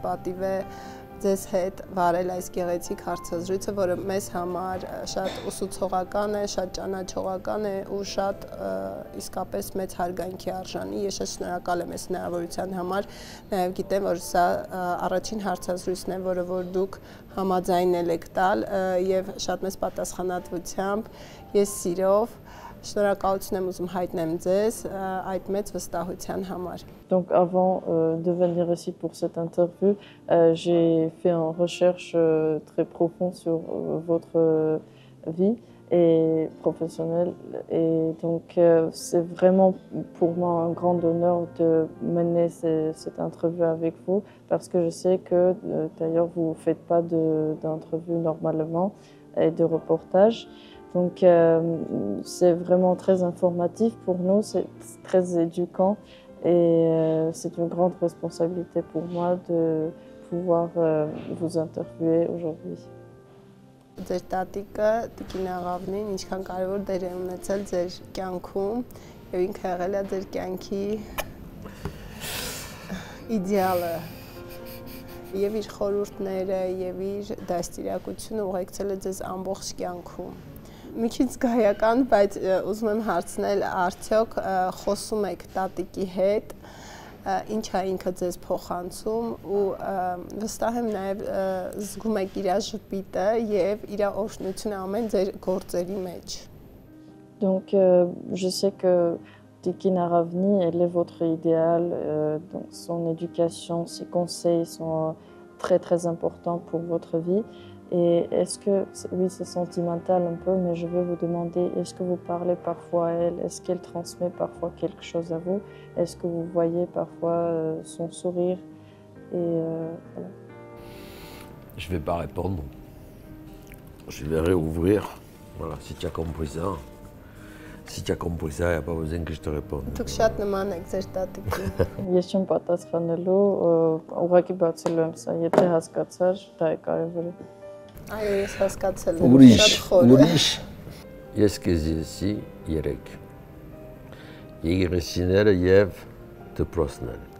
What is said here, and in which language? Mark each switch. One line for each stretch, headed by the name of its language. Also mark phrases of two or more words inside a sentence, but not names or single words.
Armenian: պատիվ է ձեզ հետ վարել այս գեղեցիկ հարցազրույցը, որը մեզ համար շատ ուսուցողական է, շատ ճանաչողական է ու շատ իսկապես մեծ հարգանքի արժանի։ Ես շատ շնորհակալ եմ այս հնարավորության համար, նաև գիտեմ, որ սա առաջին հարցազրույցն է, որը որ դուք համաձայնել եք տալ եւ շատ մեծ պատասխանատվությամբ, ես սիրով շնորհակալություն եմ ուզում հայտնեմ ձեզ այդ մեծ վստահության համար։
French: Donc avant de venir ici pour cette interview, j'ai fait une recherche très profonde sur votre vie et professionnelle, et donc c'est vraiment pour moi un grand honneur de mener cette interview avec vous, parce que je sais que d'ailleurs vous ne faites pas d'interview normalement et de reportage. Donc c'est vraiment très informatif pour nous, c'est très éduquant et c'est une grande responsabilité pour moi de pouvoir vous interviewer aujourd'hui.
Armenian: Ձեր տատիկը Տիկին Աղավնին ինչքան կարևոր դեր է ունեցել ձեր կյանքում եւ ինքը եղել է ձեր կյանքի իդեալը եւ իր խորհուրդները եւ իր դաստիարակությունը ուղեկցել է ձեզ ամբողջ կյանքում։ Մի քիչ զգայական, բայց ուզում եմ հարցնել, արդյոք խոսում եք տատիկի հետ, ինչ է ինքը ձեզ փոխանցում ու վստահ եմ նաև զգում եք իր ժպիտը եւ իր օրհնությունը ամեն ձեր գործերի մեջ։
French: Donc je sais que Tikine Aravni, elle est votre idéal, donc son éducation, ses conseils sont très très importants pour votre vie. Et est-ce que, oui c'est sentimental un peu, mais je veux vous demander, est-ce que vous parlez parfois à elle, est-ce qu'elle transmet parfois quelque chose à vous, est-ce que vous voyez parfois son sourire et voilà. Je ne vais pas répondre, je vais réouvrir, voilà, si tu as compris ça. Si tu as compris ça, il n'y a pas besoin que je te réponde.
Armenian: Դուք շատ նման եք ձեր տատիկին։ Ես չեմ պատասխանելու, ուղղակի բացելու եմ սա, եթե հասկացար, դա է կարևորը։ Այո, ես հասկացել եմ, շատ խոր է։ Ուրիշ, ես քեզ ասի 3 եկեղեցիները եւ դպրոցները։